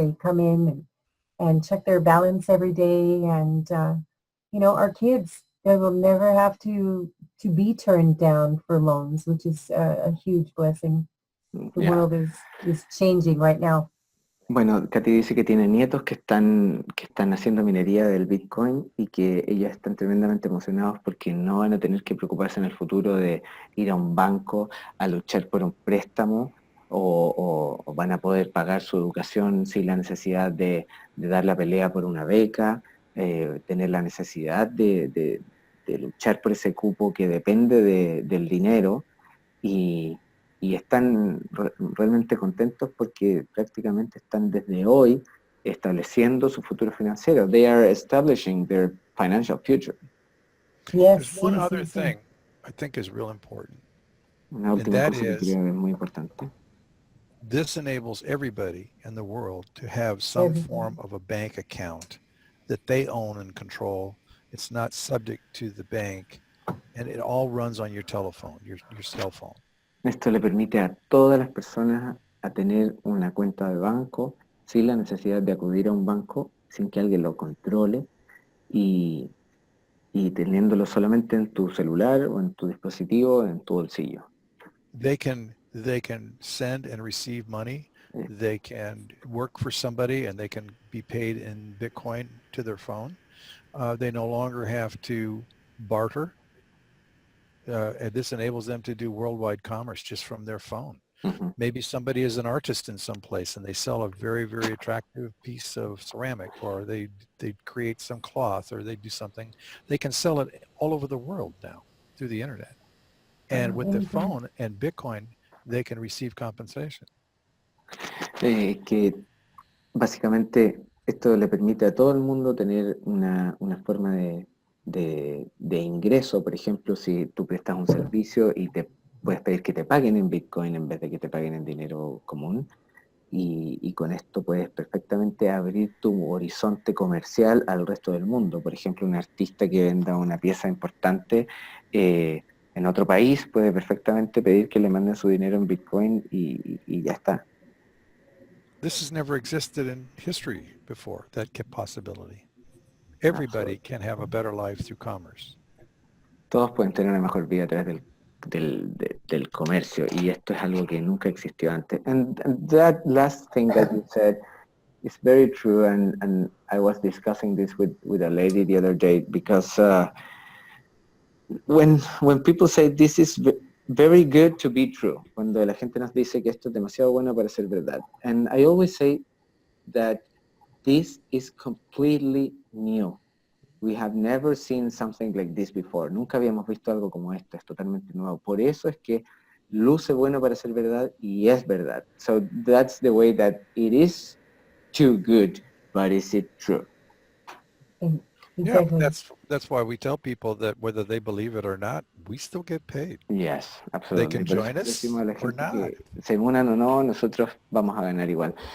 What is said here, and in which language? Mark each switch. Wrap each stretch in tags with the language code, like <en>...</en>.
<en>They come in and check their balance every day. And, our kids, they will never have to be turned down for loans, which is a huge blessing. The world is changing right now.</en> <es>Bueno, Katy dice que tiene nietos que están haciendo minería del Bitcoin y que ellos están tremendamente emocionados porque no van a tener que preocuparse en el futuro de ir a un banco a luchar por un préstamo o van a poder pagar su educación sin la necesidad de dar la pelea por una beca, tener la necesidad de luchar por ese cupo que depende del dinero y están realmente contentos porque prácticamente están desde hoy estableciendo su futuro financiero.</es> <en>They are establishing their financial future. Yes. There's one other thing I think is real important.</en> <es>Una última cosa que creo que es muy importante.</es> <en>This enables everybody in the world to have some form of a bank account that they own and control. It's not subject to the bank, and it all runs on your telephone, your cell phone.</en> <es>Esto le permite a todas las personas a tener una cuenta de banco sin la necesidad de acudir a un banco, sin que alguien lo controle y y teniéndolo solamente en tu celular o en tu dispositivo, en tu bolsillo.</es> <en>They can send and receive money. Eh, They can work for somebody and they can be paid in Bitcoin to their phone. They no longer have to barter. And this enables them to do worldwide commerce just from their phone. ujú. Maybe somebody is an artist in some place and they sell a very, very attractive piece of ceramic, or they create some cloth, or they do something. They can sell it all over the world now through the internet. And with the Anything. phone and Bitcoin, they can receive compensation.</en> <es>Que básicamente esto le permite a todo el mundo tener una forma de ingreso. Por ejemplo, si tú prestas un servicio y te puedes pedir que te paguen en Bitcoin en vez de que te paguen en dinero común. Y con esto puedes perfectamente abrir tu horizonte comercial al resto del mundo. Por ejemplo, un artista que venda una pieza importante en otro país puede perfectamente pedir que le manden su dinero en Bitcoin y ya está.</es> <en>This has never existed in history before, that possibility. Everybody Absolutely. can have a better life through commerce.</en> <es>Todos pueden tener una mejor vida a través del comercio y esto es algo que nunca existió antes.</es> <en>And that last thing that you said is very true, and I was discussing this with a lady the other day because when people say this is very good to be true,</en> <es>cuando la gente nos dice que esto es demasiado bueno para ser verdad,</es> <en>and I always say that this is completely new. We have never seen something like this before. Nunca habíamos visto algo como esto, es totalmente nuevo. Por eso es que luce bueno para ser verdad y es verdad. So that's the way that it is too good, but is it true? Yeah, Exactly. that's why we tell people that whether they believe it or not, we still get paid. Yes, They absolutely. can</en> <es>Por eso</es> <en>join us</en> <es>decimos a la</es> <en>or</en> <es>gente</es> <en>not.</en> <es>que se unan o no, nosotros vamos a ganar igual.</es>